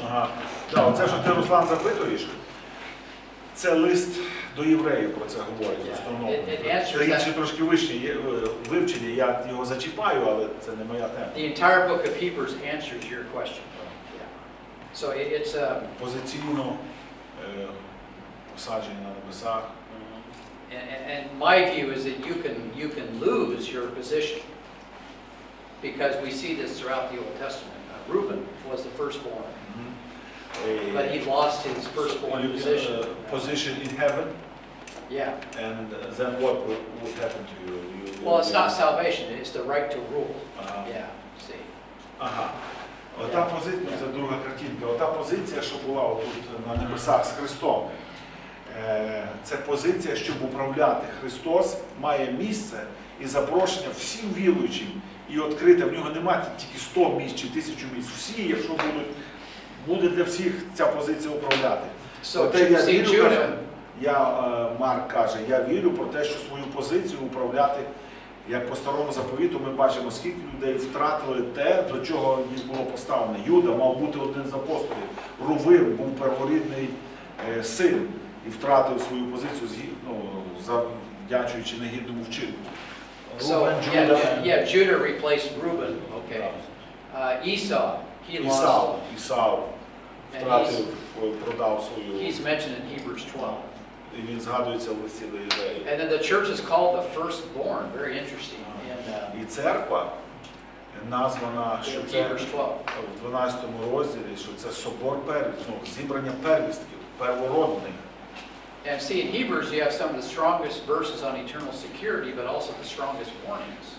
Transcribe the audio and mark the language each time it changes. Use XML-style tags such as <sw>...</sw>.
<uk>Так, оце, що ти, Руслан, запитуєш, це лист до євреїв про це говорить в основному. Це інші трошки вищі вивчення, я його зачіпаю, але це не моя тема.</uk> <en>The entire book of Hebrews answers your question. So it's</en> <uk>позиційно посаджені на небесах.</uk> <en>And my view is that you can lose your position because we see this throughout the Old Testament. Reuben was the firstborn, but he lost his firstborn position. Position in heaven. Yeah. And then what would happen to you? Well, it's not salvation; it's the right to rule. Yeah. See.</en> <uk>Ота позиція, це друга картинка, ота позиція, що була отут на небесах з Христом, це позиція, щоб управляти. Христос має місце і запрошення всім віруючим і відкрите. В нього немає тільки 100 місць чи 1000 місць. Всі, якщо буде для всіх ця позиція управляти.</uk> <en>So,</en> <uk>Проте я</uk> <en>see,</en> <uk>вірю, каже,</uk> <en>Judah,</en> <uk>Марк каже, я вірю про те, що свою позицію управляти, як по старому заповіту, ми бачимо, скільки людей втратили те, до чого їх було поставлено. Юда мав бути один з апостолів. Рувим був перворідний син і втратив свою позицію, завдячуючи негідному вчинку.</uk> <en>so,</en> <uk>Рувен,</uk> <en>yeah, Judah replaced Reuben, okay. Esau, he lost,</en> <uk>Ісав втратив, продав свою,</uk> <en>he's mentioned in Hebrews 12.</en> <uk>і він згадується в листі до євреїв.</uk> <en>And then the church is called the firstborn, very interesting,</en> <uk>І церква названа, що</uk> <en>in</en> <uk>це</uk> <en>Hebrews 12.</en> <uk>в 12 розділі, що це собор зібрання первістків, первородних.</uk> <en>And see, in Hebrews you have some of the strongest verses on eternal security, but also the strongest warnings.</en>